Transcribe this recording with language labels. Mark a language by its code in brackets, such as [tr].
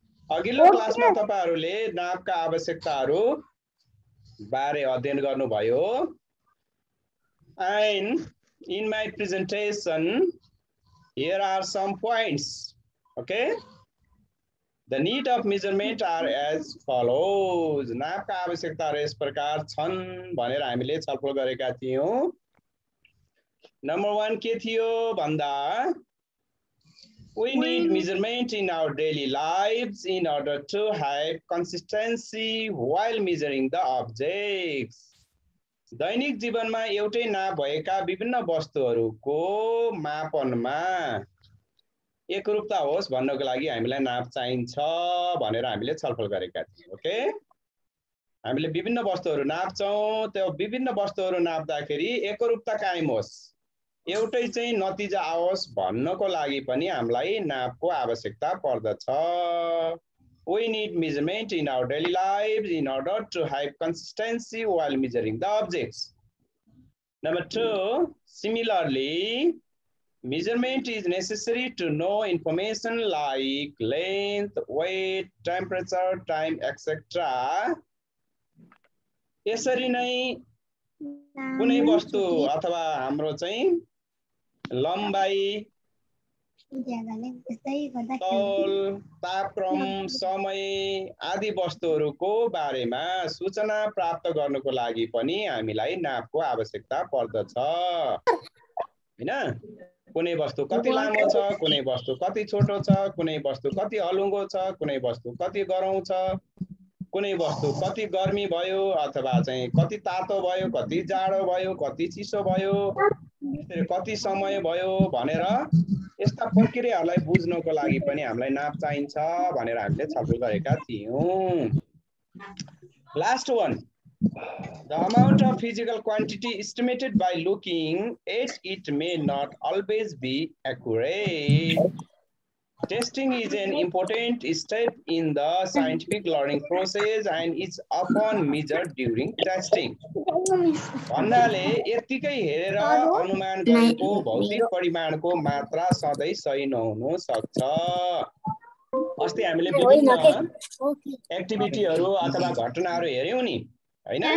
[ne] अघिल्लो क्लासमा तपाईहरुले नापका आवश्यकताहरु बारे अध्ययन गर्नुभयो। [en] And in my presentation, here are some points, okay? The need of measurement are as follows. [ne] नापका आवश्यकताहरु यस प्रकार छन् भनेर हामीले छलफल गरेका थियौं। [en] Number 1 [ne] के थियो भन्दा [en] we need measurement in our daily lives in order to have consistency while measuring the objects. [ne] दैनिक जीवनमा एउटै नाप भएका विभिन्न वस्तुहरुको मापनमा एकरूपता होस् भन्नको लागि हामीलाई नाप चाहिन्छ भनेर हामीले छलफल गरेका थियौं, ओके? हामीले विभिन्न वस्तुहरु नाप्छौं, त्यो विभिन्न वस्तुहरु नाप्दाखेरि एकरूपता कायम होस्, एउटै चाहिँ नतिजा आओस् भन्नको लागि पनि हामीलाई नापको आवश्यकता पर्दछ। [en] We need measurement in our daily lives in order to have consistency while measuring the objects. Number 2, similarly, measurement is necessary to know information like length, weight, temperature, time, etc. [ne] यसरी नै कुनै वस्तु अथवा हाम्रो चाहिँ लम्बाई, तौल, तापक्रम, समय आदि वस्तुहरुको बारेमा सूचना प्राप्त गर्नको लागि पनि हामीलाई नापको आवश्यकता पर्दछ, हैन? कुनै वस्तु कति लामो छ, कुनै वस्तु कति छोटो छ, कुनै वस्तु कति हलुङ्गो छ, कुनै वस्तु कति गरौँ छ, कुनै वस्तु कति गर्मी भयो अथवा चाहिँ कति तातो भयो, कति जाडो भयो, कति चिसो भयो, त्यसरी कति समय भयो भनेर यस्ता प्रक्रियाहरूलाई बुझ्नको लागि पनि हामीलाई नाप चाहिन्छ भनेर हामीले छलफल गरेका थियौं। [en] Last one, the amount of physical quantity estimated by looking at it may not always be accurate. Testing is an important step in the scientific learning process and is often measured during testing. [ne] भन्नाले यतिकै हेरेर अनुमान गरेको भौतिक परिमाणको मात्रा सधैं सही नहुन सक्छ। अस्ति हामीले विभिन्न एक्टिभिटीहरु अथवा घटनाहरु हेर्यौं नि, हैन?